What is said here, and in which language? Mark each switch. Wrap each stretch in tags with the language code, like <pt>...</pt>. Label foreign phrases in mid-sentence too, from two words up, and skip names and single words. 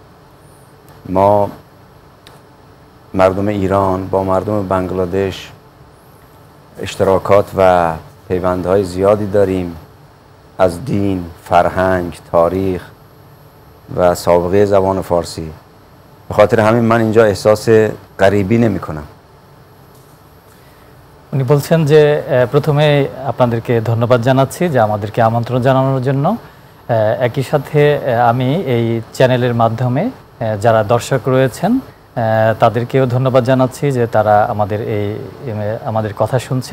<fa>ما مردم ایران با مردم بنگلادش اشتراکات و پیوندهای زیادی داریم از دین، فرهنگ، تاریخ و سابقه زبان فارسی. به خاطر همین من اینجا احساس غریبی نمی کنم.</fa> <bn>উনি বলছেন যে প্রথমে আপনাদেরকে ধন্যবাদ জানাচ্ছি যে আমাদেরকে আমন্ত্রণ জানানোর জন্য। একই সাথে আমি এই চ্যানেলের মাধ্যমে যারা দর্শক রয়েছেন তাদেরকেও ধন্যবাদ জানাচ্ছি যে তারা আমাদের কথা শুনছেন।</bn>